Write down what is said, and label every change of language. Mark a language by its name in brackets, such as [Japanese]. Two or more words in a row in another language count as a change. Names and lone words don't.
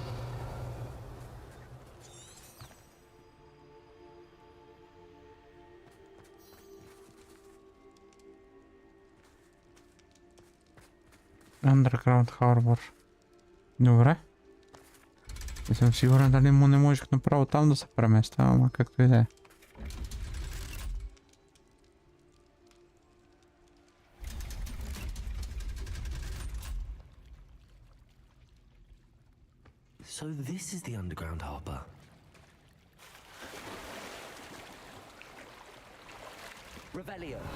[English] Underground Harbor. [Bulgarian] Добре. Не съм сигурен дали му не можех направо там да се преместя, ама както и да е. [English] So this is the underground harbor. Revelio.